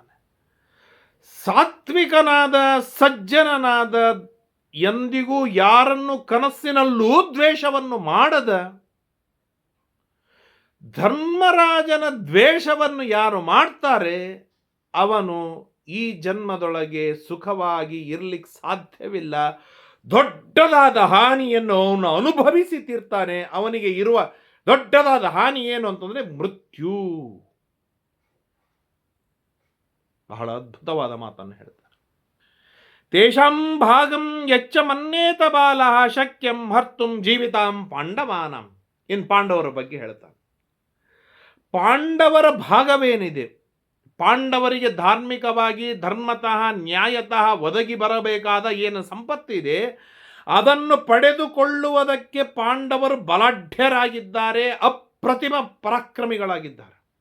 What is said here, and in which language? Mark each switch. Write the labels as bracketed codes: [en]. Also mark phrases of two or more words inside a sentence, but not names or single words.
[kn] ಸಾತ್ವಿಕನಾದ ಸಜ್ಜನನಾದ, ಎಂದಿಗೂ ಯಾರನ್ನು ಕನಸಿನಲ್ಲೂ ದ್ವೇಷವನ್ನು ಮಾಡದ, ಧರ್ಮರಾಜನ ದ್ವೇಷವನ್ನು ಯಾರು ಮಾಡ್ತಾರೆ ಅವನು ಈ ಜನ್ಮದೊಳಗೆ ಸುಖವಾಗಿ ಇರಲಿಕ್ಕೆ ಸಾಧ್ಯವಿಲ್ಲ, ದೊಡ್ಡದಾದ ಹಾನಿಯನ್ನು ಅವನು ಅನುಭವಿಸಿ ತೀರ್ತಾನೆ. ಅವನಿಗೆ ಇರುವ ದೊಡ್ಡದಾದ ಹಾನಿ ಏನು ಅಂತಂದರೆ ಮೃತ್ಯು. ಬಹಳ ಅದ್ಭುತವಾದ ಮಾತನ್ನು ಹೇಳ್ತಾರೆ. [sa] ತೇಷಾಂ ಭಾಗಂ ಯಚ್ಚ ಮನ್ನೇತ ಬಾಲ ಶಕ್ಯಂ ಹರ್ತುಂ ಜೀವಿತಾಂ ಪಾಂಡವಾನಂ. [kn] ಇನ್ನು ಪಾಂಡವರ ಬಗ್ಗೆ ಹೇಳ್ತಾನೆ. ಪಾಂಡವರ ಭಾಗವೇನಿದೆ, ಪಾಂಡವರಿಗೆ ಧಾರ್ಮಿಕವಾಗಿ [sa] ಧರ್ಮತಃ ನ್ಯಾಯತಃ [kn] ಒದಗಿ ಬರಬೇಕಾದ ಏನು ಸಂಪತ್ತಿದೆ ಅದನ್ನು ಪಡೆದುಕೊಳ್ಳುವುದಕ್ಕೆ ಪಾಂಡವರು ಬಲಾಢ್ಯರಾಗಿದ್ದಾರೆ, ಅಪ್ರತಿಮ ಪರಾಕ್ರಮಿಗಳಾಗಿದ್ದಾರೆ.